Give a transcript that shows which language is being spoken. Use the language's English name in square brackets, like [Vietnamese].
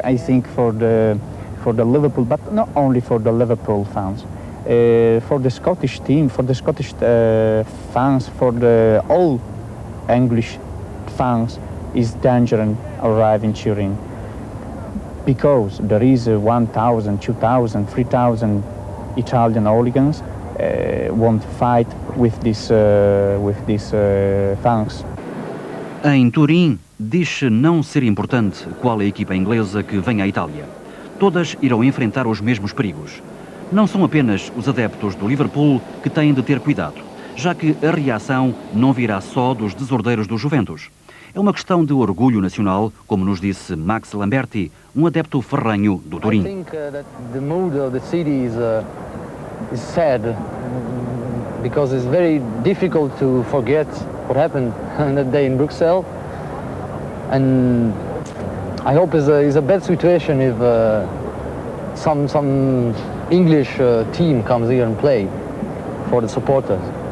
[English] I think for the Liverpool, but not only for the Liverpool fans, for the Scottish team, for the Scottish fans, for the all English fans is dangerous arrive in Turin, because there is 1,000, 2,000, 3,000 Italian hooligans want to fight with these fans. [Portuguese] Em Turim, diz-se não ser importante qual é a equipa inglesa que vem à Itália. Todas irão enfrentar os mesmos perigos. Não são apenas os adeptos do Liverpool que têm de ter cuidado, já que a reação não virá só dos desordeiros do Juventus. É uma questão de orgulho nacional, como nos disse Max Lamberti, um adepto ferrenho do Turim. [English] I think that the mood of the city is sad, because it's very difficult to forget what happened on that day in Brussels, and I hope it's a bad situation if some English team comes here and play for the supporters.